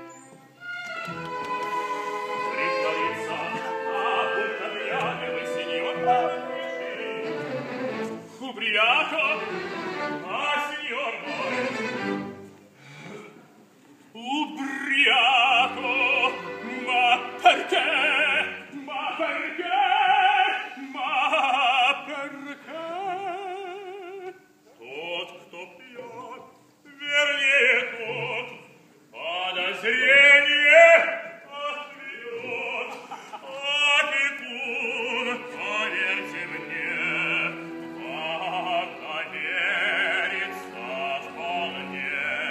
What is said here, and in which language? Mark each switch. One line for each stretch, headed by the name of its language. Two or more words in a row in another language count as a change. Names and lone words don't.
Russian: Притворится, будто пьяный сеньор Убрияко, сеньор мой, Убрияко,
Italian: ma perché? Ma perché? Ma perché?
Russian: Тот, кто пьет, вернее тот, подозрение отведет. Опекун, поверьте мне, вам доверится вполне.